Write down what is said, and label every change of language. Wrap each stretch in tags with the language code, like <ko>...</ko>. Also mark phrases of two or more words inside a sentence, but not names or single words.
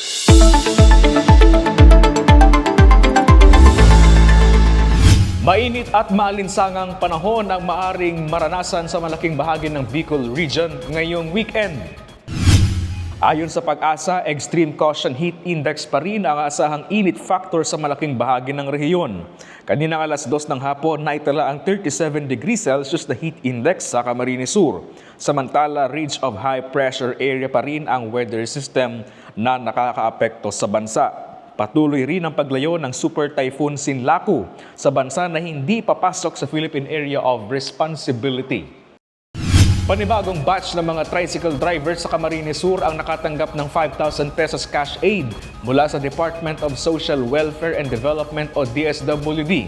<tl>Mainit at maalinsangang panahon ang maaring maranasan sa malaking bahagi ng Bicol Region ngayong weekend. Ayon sa Pag-asa,</tl> <en>extreme caution heat index</en> <tl>pa rin ang asahang</tl> <en>init factor</en> <tl>sa malaking bahagi ng rehiyon. Kaninang alas 2 ng hapon, naitala ang 37</tl> <en>degrees Celsius</en> <tl>na</tl> <en>heat index</en> <tl>sa Camarines Sur. Samantala,</tl> <en>ridge of high pressure area</en> <tl>pa rin ang</tl> <en>weather system</en> <tl>na nakakaapekto sa bansa. Patuloy rin ang paglayo ng Super Typhoon Sinlaku sa bansa na hindi papasok sa Philippine Area of Responsibility. Panibagong batch ng mga</tl> <en>tricycle drivers</en> <tl>sa Camarines Sur ang nakatanggap ng 5,000 pesos</tl> <en>cash aid</en> <tl>mula sa Department of Social Welfare and Development o DSWD.</tl>